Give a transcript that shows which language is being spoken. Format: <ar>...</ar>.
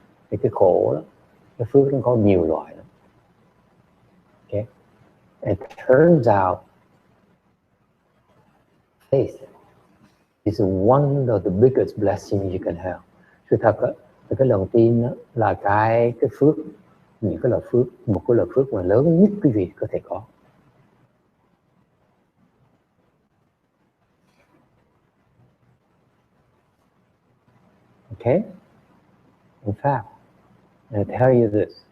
<vi>Thì cái khổ đó, cái phước nó có nhiều loại lắm.</vi> <en>Okay? It turns out, faith is one of the biggest blessings you can have.</en> <vi>Sự thật đó, cái lòng tin đó là cái phước, những cái là phước, một cái là phước mà lớn nhất quý vị có thể có.</vi> <en>Okay? In fact, I tell you this.</en>